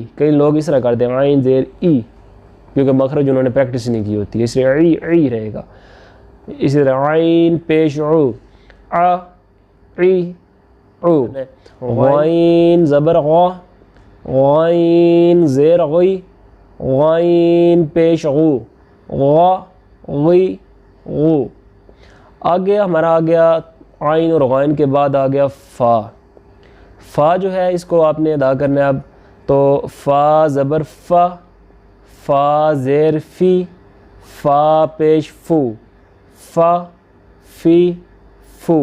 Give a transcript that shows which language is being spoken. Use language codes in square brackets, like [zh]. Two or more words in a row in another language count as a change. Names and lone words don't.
[ur] کئی لوگ اس طرح کرتے ہیں عین زیر ای, کیونکہ مخرج انہوں نے پریکٹس نہیں کی ہوتی ہے, اس لیے ای ای رہے گا. اسی طرح عین پیش عو ع ای عو. غین زبر غا غین زیر غی غین پیش غو غا غی غو. آگے ہمارا آ گیا عین اور غین کے بعد آ گیا فا. فا جو ہے اس کو آپ نے ادا کرنا ہے اب. تو فا زبر فا فا زیر فی فا پیش فو فا فی فو.